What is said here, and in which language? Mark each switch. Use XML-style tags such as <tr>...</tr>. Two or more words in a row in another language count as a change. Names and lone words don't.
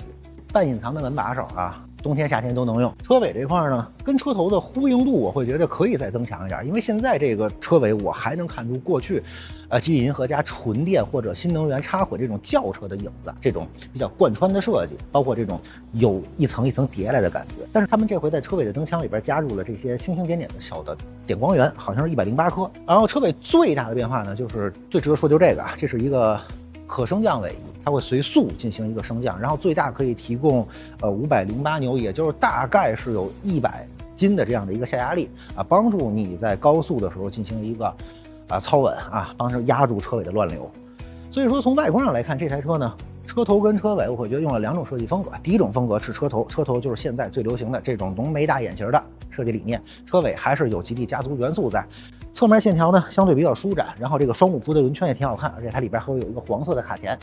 <zh>半隱藏的门把手啊，冬天夏天都能用。車尾這塊呢，跟車頭的呼應度我會覺得可以再增強一點，因為現在這個車尾我還能看出過去，吉利銀河加純電或者新能源插混這種轎車的影子，這種比較貫穿的設計，包括這種有一層一層疊來的感覺。但是他們這回在車尾的燈腔裡邊加入了這些星星點點的小的點光源，好像是108顆。然後車尾最大的變化呢，就是最值得說就這個啊，这是一個可升降尾翼，它会随速进行一个升降，然后最大可以提供508牛，也就是大概是有100斤的这样的一个下压力啊，帮助你在高速的时候进行一个操稳啊，帮着压住车尾的亂流。所以說從外觀上來看，這台車呢，車頭跟車尾我會覺得用了2種設計風格。第一種風格是車頭，車頭就是現在最流行的這種濃眉大眼型的設計理念，車尾還是有吉利家族元素在。側面線條呢相對比較舒展，然後這個雙五幅的輪圈也挺好看，而且它裡邊還會有一個黃色的卡鉗。</zh>